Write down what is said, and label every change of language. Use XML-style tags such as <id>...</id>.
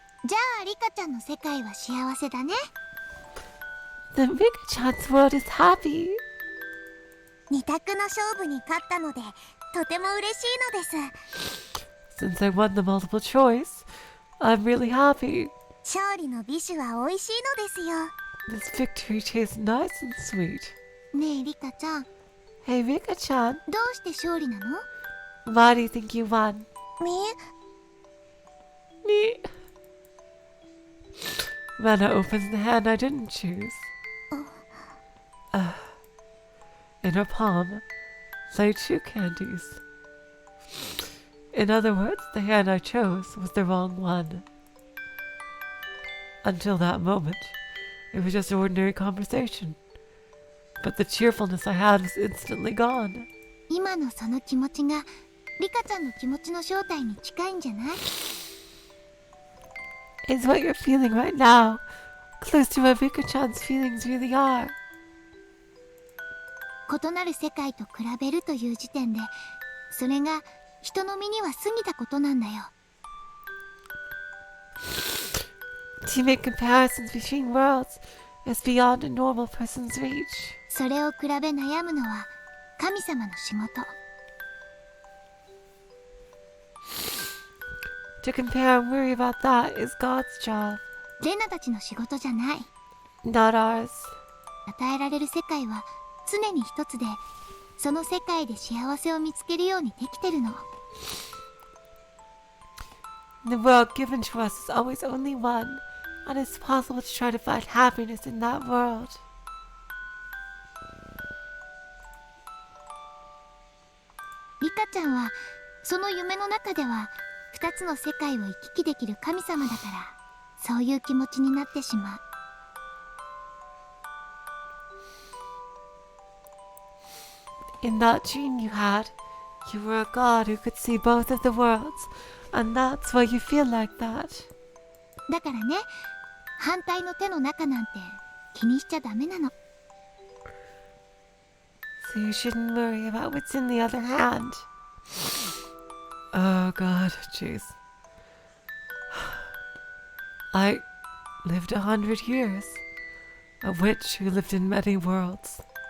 <ja>じゃあリカちゃんの世界は幸せだね。</ja> <en>Then Rika-chan's world is happy.</en> <ja>二択の勝負に勝ったのでとても嬉しいのです。</ja> <en>Since I won the multiple choice, I'm really happy.</en> <ja>勝利の美酒は美味しいのですよ。</ja> <en>This victory tastes nice and sweet.</en> <ja>ねえリカちゃん、ど</ja> <en>Hey Rika-chan,</en> <ja>うして勝利なの？</ja> <en>why do you think you won?</en> <ja>み</ja> <en>Me. Rena opens the hand I didn't choose. In her palm lay 2 candies. In other words, the hand I chose was the wrong one. Until that moment, it was just ordinary conversation. But the cheerfulness I had was instantly gone.</en> <ja>今のその気持ちがリカちゃんの気持ちの正体に近いんじゃない？</ja> <en>Is what you're feeling right now close to what Rika-chan's feelings really are?</en> <ja>異なる世界と比べるという時点で、それが人の身には過ぎたことなんだよ。</ja> <en>To make comparisons between worlds is beyond a normal person's reach.</en> <ja>それを比べ悩むのは神様の仕事。</ja> <en>To compare and worry about that is God's job,</en> <ja>レナたちの仕事じゃない。</ja> <en>not ours.</en> <ja>与えられる世界は常に一つで、その世界で幸せを見つけるようにできてるの。</ja> <en>The world given to us is always only one, and it's possible to try to find happiness in that world.</en> <ja>リカちゃんはその夢の中では二つの世界を行き来できる神様だから、そういう気持ちになってしまう。</ja> <en>In that dream you had, you were a god who could see both of the worlds, and that's why you feel like that.</en> <ja>だからね、反対の手の中なんて気にしちゃダメなの。</ja> <en>So you shouldn't worry about what's in the other hand. Oh god, jeez. I lived 100 years, a witch who lived in many worlds.</en>